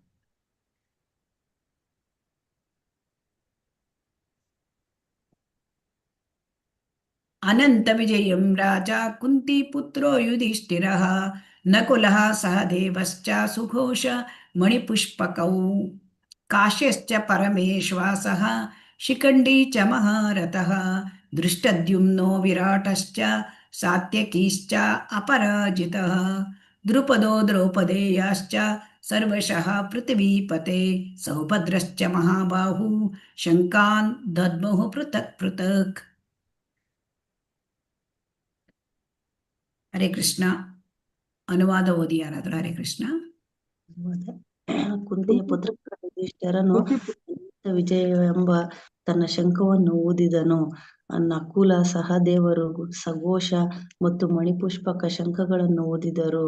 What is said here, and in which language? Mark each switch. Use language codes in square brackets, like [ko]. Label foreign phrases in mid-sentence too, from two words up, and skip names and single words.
[sa] ಅನಂತ ವಿಜಯಂ ರಾಜ ಕುಂತಿಪುತ್ರೋ ಯುಧಿಷ್ಠಿರಃ ನಕುಲಃ ಸಹದೇವಶ್ಚ ಸುಘೋಷ ಮಣಿಪುಷ್ಪಕೌ ಕಾಶ್ಯಶ್ಚ ಪರಮೇಶ್ವಾಸಃ ಶಿಖಂಡಿ ಚ ಮಹಾರಥಃ ದೃಷ್ಟದ್ಯುಮ್ನೋ ವಿರಾಟಶ್ಚ ಸಾತ್ಯಕೀಶ್ಚ ಅಪರಾಜಿತಃ ದ್ರುಪದೋ ದ್ರೌಪದೇಯಾಶ್ಚ ಸರ್ವಶಃ ಪೃಥಿವೀಪತೆ ಸೌಭದ್ರಶ್ಚ ಮಹಾಬಾಹು ಶಂಕಾನ್ ದದ್ಮುಃ ಪೃಥಕ್ ಪೃಥಕ್. ಹರೇ ಕೃಷ್ಣ. [kn] ಅನುವಾದ ಓದಿ ಯಾರಾದರೂ. [sa] ಹರೇ ಕೃಷ್ಣ. [kn] ಕುಂತಿಯ ಪುತ್ರ ಯುಧಿಷ್ಠಿರನು ಅನಂತ ವಿಜಯವೆಂಬ ತನ್ನ ಶಂಖವನ್ನು ಊದಿದನು. ನಕುಲ ಸಹದೇವರು ಸಘೋಷ ಮತ್ತು ಮಣಿಪುಷ್ಪಕ ಶಂಖಗಳನ್ನು ಊದಿದರು.